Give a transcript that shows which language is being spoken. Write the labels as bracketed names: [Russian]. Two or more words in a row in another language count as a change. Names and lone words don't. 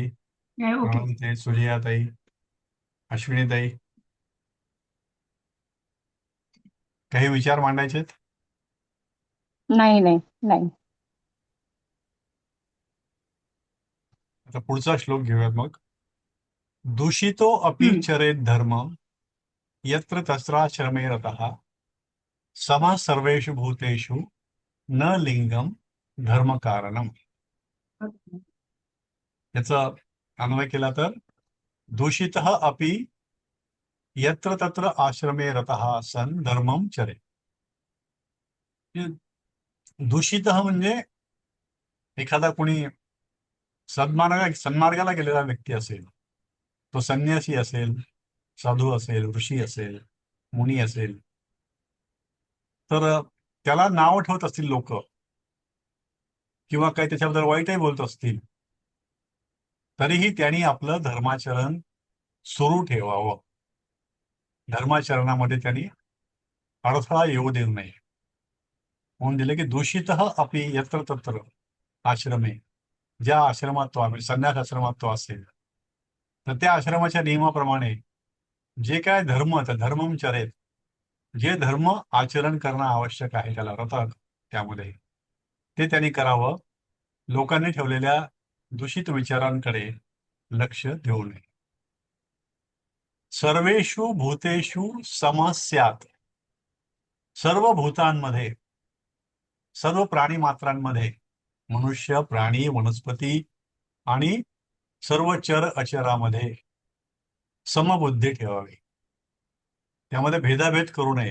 [Marathi] ओके. प्रणवीताई, सुजयाताई, अश्विनीताई, काही विचार मांडायचे आहेत? नाही नाही नाही. आता पुढचा श्लोक घेऊयात मग. [Sanskrit] दूषितो अपि चरेत धर्म यत्र तस्राश्रमे रतः समः सर्वेषु भूतेषु न लिंगम धर्म कारणम. [Marathi] याचा अन्वय केला तर [Sanskrit] दूषितः अपि यत्र तत्र आश्रमे रतः सन धर्मम चरे. [Marathi] दूषितः म्हणजे एखादा कोणी सन्मार्गाला गेलेला व्यक्ती असेल, तो संन्यासी असेल, साधू असेल, ऋषी असेल, मुनी असेल, तर त्याला नाव ठेवत असतील लोक किंवा काही त्याच्याबद्दल वाईटही बोलत असतील, तरीही त्यांनी आपलं धर्माचरण सुरू ठेवावं. धर्माचरणामध्ये त्यांनी अडथळा येऊ देऊ नये. म्हणून दिले की [Sanskrit] दूषितः अपि यत्र तत्र आश्रमे, [Marathi] ज्या आश्रमात तो आहे, संन्यास आश्रमात तो असेल, तर त्या आश्रमाच्या नियमाप्रमाणे जे काय धर्म, तर [Sanskrit] धर्मम चरेत, [Marathi] जे धर्म आचरण करणं आवश्यक आहे त्याला रतात, त्यामध्ये ते त्यांनी करावं. लोकांनी ठेवलेल्या दूषित विचारांकडे लक्ष देऊ नये. [Sanskrit] सर्वेषु भूतेषु समः स्यात्, [Marathi] सर्व भूतांमध्ये, सर्व प्राणी मात्रांमध्ये, मनुष्य, प्राणी, वनस्पती आणि सर्व चर अचरामध्ये समबुद्धी ठेवावी. त्यामध्ये भेदाभेद करू नये.